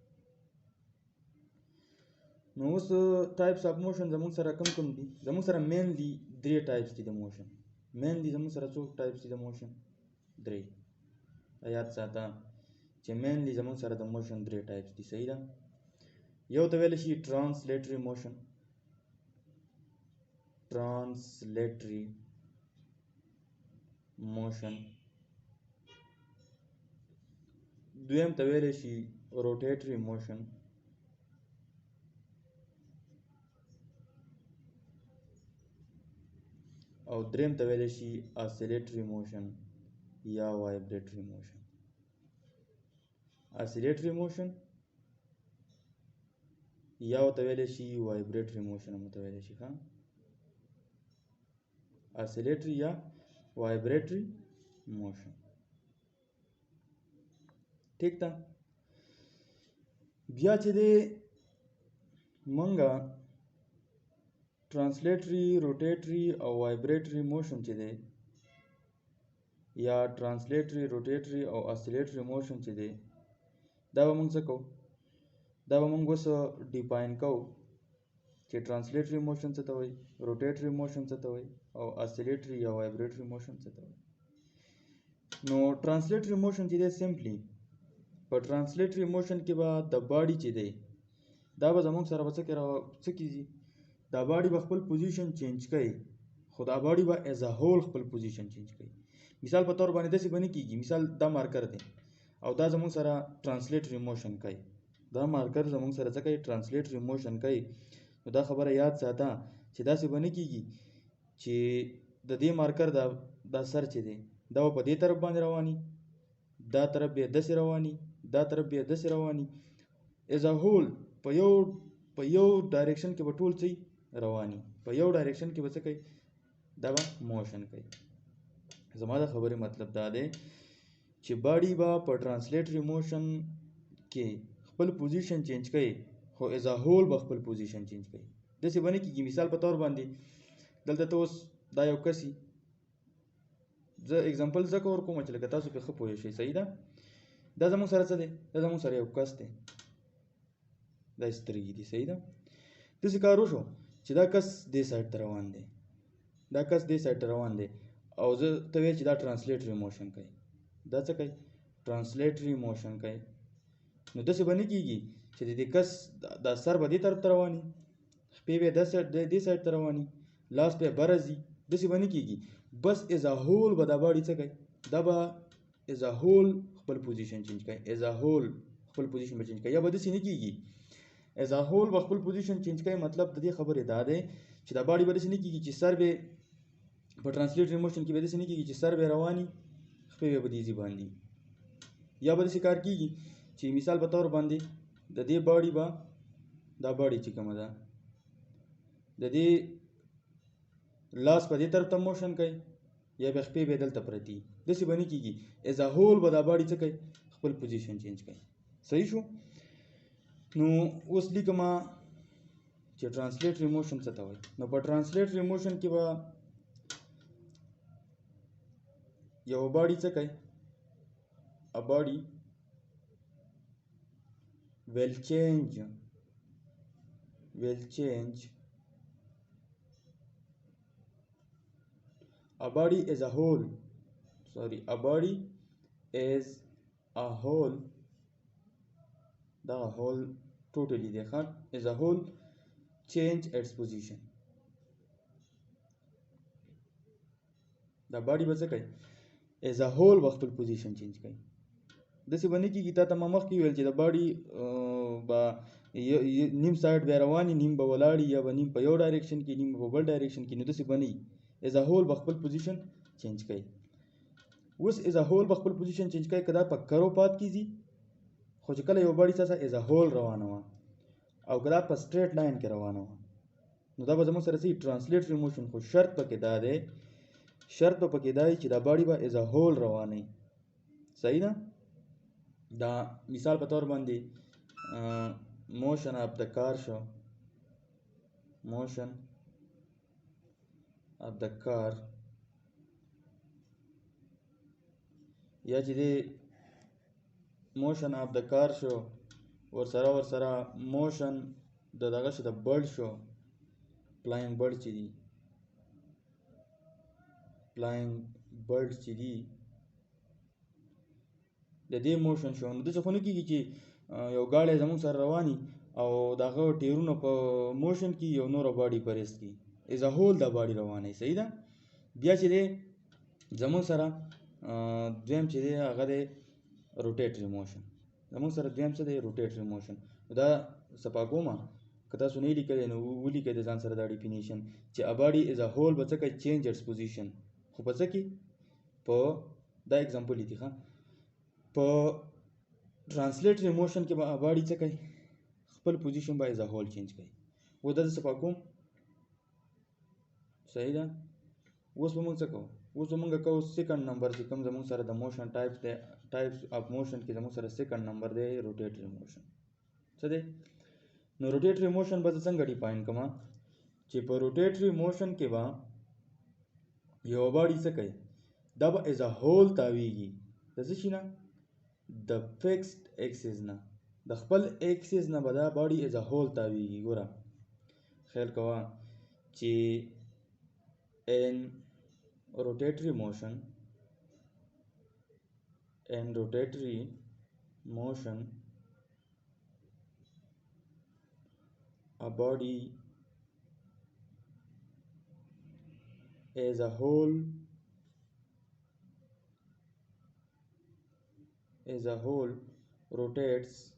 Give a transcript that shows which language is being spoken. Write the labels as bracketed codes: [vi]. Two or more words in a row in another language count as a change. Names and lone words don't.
[ps] نو اوس [en] types of motion [ps] زموږ سره کم دي. زموږ سره مینلی 3 ټایپس دي د موشن. مینلی زموږ سره څو ټایپس دي د موشن؟ 3. یاد ساته چې مینلی زموږ سره د موشن 3 ټایپس دي. صحیح ده؟ یو ته ویل شي [en] translatory motion، translatory motion. [ps] دویم ته ویل شي [en] rotatory motion، [ps] او دریم ته ویل شي [en] oscillatory motion [ps] یا [en] vibratory motion. oscillatory motion [ps] یا ته ویل شي [en] vibratory motion [ps] هم ته ویل شي. ها، oscillatory یا [en] vibratory motion. [ps] ٹھیک تا؟ بیا چې دی منګه [en] translatory، rotatory [ps] او [en] vibratory motion [ps] چې دی، یا [en] translatory، rotatory [ps] او [en] oscillatory motion [ps] چې دی، دا به موږ څه کوو؟ دا به موږ اوس ډیفاین کوو چې [en] translatory motion [ps] څه ته وایي، [en] rotatory motion [ps] څه ته وایي، او oscillatory یا [en] vibratory motion [ps] څه ته وایي. نو [en] translatory motion [ps] چې دی سمپلی په [en] translatory motion [ps] کې به د باډي چې دی دا به زموږ سره به څه کیږي، دا باډي به خپل [en] position change [ps] کوي، خو دا باډي به [en] as a whole [ps] خپل [en] position change [ps] کوي. مثال په تور باندې داسې به نه کیږي، مثال دا مارکر دی او دا زموږ سره [en] translatory motion [ps] کوي، دا مارکر زموږ سره څه کوي، [en] translatory motion کوي. [ps] نو دا خبره یاد ساته چې داسې به نه کیږي چې د دې مارکر دا سر چې دی دا په دې طرف باندې رواني، دا طرف به داسې رواني، دا طرف به داسې رواني، [en] as a whole [ps] په یو ډایرکشن کې به ټول څه رواني، په یو ډایرکشن کې به څه کوي، دا به موشن کوي. زما د خبرې مطلب دا دی چې باډي به په [en] translatory motion [ps] کې خپل [en] position change [ps] کوي، خو [en] as a whole [ps] به خپل [en] position change [ps] کوي. داسې به نه کېږي. مثال په طور باندې دلته ته اوس دا یو کس، زه اگزامپل ځکه ورکوم چې لکه تاسو پرې ښه پوه شئ. صحیح ده؟ دا زموږ سره څه دی؟ دا زموږ سره یو کس دی، دا سترګې دي. صحیح ده؟ داسې کار وشو چې دا کس دې سایډ ته روان دی، دا کس دې سایډ ته روان دی، او زه ته وایې چې دا [en] translatory motion [ps] کوي. دا څه کوي؟ [en] translatory motion [ps] کوي. نو داسې به نه کېږي چې د دې کس دا سر به دې طرف ته رواني، خپې به دې سایډ ته رواني، لاس به بره ځي. داسې به نه کېږي. بس [en] as a whole [ps] به دا باډي څه کوي، دا به ایز ا هول خپل [en] position change [ps] کوي، [en] as a whole [ps] خپل پوزیشن به چینج کوي. یا به داسې نه کېږي [en] as a whole [ps] به خپل [en] position change [ps] کوي. مطلب د دې خبرې دا دی چې دا باډي به داسې نه کېږي چې سر به په [en] translatory motion [ps] کې به داسې نه کېږي چې سر به رواني، خپې به دې ځي باندې. یا به داسې کار کېږي چې مثال په طور باندې د دې باډي به دا باډي چې کومه ده د دې لاس په دې طرف ته موشن کوي، یا به خپې به دلته پرتي. داسې به نه کېږي. [en] as a whole [ps] به دا باډي څه کوي، خپل [en] position change [ps] کوي. صحیح شو؟ نو اوس لیکمه چې [en] translatory motion [ps] څه ته وایي. نو په [en] translatory motion [ps] کې به یو باډي څه کوي، ا باډي [en] will change a body as a whole, a body as a whole. [ps] دا [en] whole totally [ps] دی ښه [en] as a whole change its position [ps] دا باډي به څه کوي [en] as a whole [ps] به خپل [en] position change [ps] کوي داسې به نه کېږي تا ته ما مخکې ویل چې د باډي به نیم سایډ بیا رواني نیم به ولاړي یا به نیم په یو ډایرکشن کې نیم په بل ډایرکشن کې نو داسې به نه وي as [en] a whole [ps] به خپل [en] position change [ps] کوي اوس [en] as a whole [ps] به خپل [en] position change [ps] کوي که دا په [en] curve path [ps] کې ځي خو چې کله یو باډي څه [en] as a whole [ps] روانه وه او که دا په [en] straight line [ps] کې روانه وه نو دا به زموږ سره څه [en] translatory motion [ps] خو شرط پکې دا دی شرط به پکې دا چې دا باډي به [en] as a whole [ps] روانه وي صحیح ده دا مثال په طور باندې [en] motion of the car [ps] شو [en] motion of the car [ps] یا چې دی [en] motion of the car [ps] شو ورسره موشن د دغه شو د برډ شو [en] flying bird [ps] چې دی [en] flying bird [ps] چې دی د دې موشن شو نو داسې خو نه کېږي چې یو ګاډی زموږ سره رواني او دغه ټیرونه په موشن کې یو نوره باډي په ریست کې [en] as a whole [ps] دا باډي روانه صحیح ده بیا چې دی زموږ سره دویم چې دی هغه دی [en] rotatory motion [ps] زموږ سره دویم څه دی [en] rotatory motion [ps] دا صفا کومه که تاسو نه لیکلی نو ولیکئ د ځان سره دا ډیفینیشن چې [en] a body as a whole [ps] به څه کوي [en] change its position [ps] خو په څه کې په دا اگزامپل دی ښه په [en] translatory motion [ps] کې به [en] a body [ps] څه کوي خپل پوزیشن به [en] as a whole [ps] چینج کوي و دا صفا کوم صحیح ده اوس به موږ څه کوو اوس به موږ کوو [en] second number [ps] چې کوم زموږ سره د موشن ټایپس دی [en] types of motion [ps] کې زموږ سره [en] second number [ps] دی [en] rotatory motion [ps] څه دی نو [en] rotatory motion [ps] به څنګه ډیفاین کوم چې په [en] rotatory motion [ps] کې به یو باډي څه کوي دا به [en] as a whole [ps] تاویږي د څه شي نه د [en] fixed axis [ps] نه د خپل ایکسس نه به دا باډي [en] as a whole [ps] تاویږي ګوره خیال کوه چې [en] in rotatory motion a body as a whole rotates